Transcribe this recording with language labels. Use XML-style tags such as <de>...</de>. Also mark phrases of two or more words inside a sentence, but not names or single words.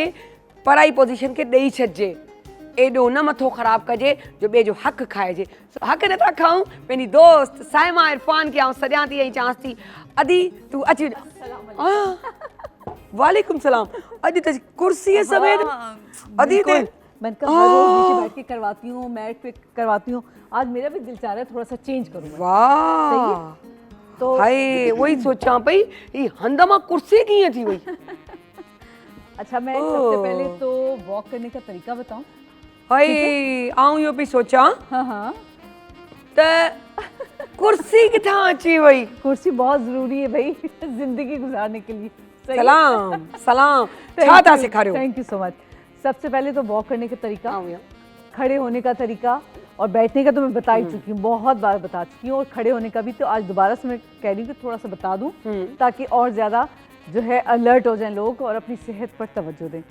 <sd>पराई पोज़ीशन खे ॾेई छॾिजे, एॾो न मथो ख़राबु कजे जो ॿिए जो हक़ु खाइजे। हक़ु नथा खाऊं। पंहिंजी दोस्त साइमा इरफान खे आउं सॾियां थी ऐं चवांसि थी, अदी तूं अची</sd> <ar>وعليكم السلام.</ar> <sd>अॼु त कुर्सीअ समेत अदी ते</sd> <ur>میں ہر روز نیچے بیٹھ کے کرواتی ہوں، میٹ پہ کرواتی ہوں. آج میرا بھی دل چاہ رہا ہے تھوڑا سا چینج کروں. वाह, तो</ur> <sd>हाय वही सोचां पई ही हंध मां कुर्सी कीअं थी वई।</sd> <ur>اچھا، میں سب سے پہلے تو واک کرنے کا طریقہ بتاؤں.</ur> <sd>हाय आऊं इहो पई सोचां</sd> <ur>ہاں ہاں,</ur> <sd>त कुर्सी किथां अची वई।</sd> <ur>کرسی بہت ضروری ہے بھائی زندگی گزارنے کے لیے.</ur> <sd>सलाम सलाम, छा था सिखारियो?</sd> <en>Thank you so much.</en> <ur>سب سے پہلے تو واک کرنے کا طریقہ,</ur> <sd>आऊं या</sd> <ur>کھڑے ہونے کا طریقہ، اور بیٹھنے کا تو میں بتا ہی چکی ہوں، بہت بار بتا چکی ہوں، اور کھڑے ہونے کا بھی تو آج دوبارہ سے میں کہہ رہی ہوں کہ تھوڑا سا بتا دوں تاکہ اور زیادہ جو ہے الرٹ ہو جائیں لوگ اور اپنی صحت پر توجہ دیں.</ur>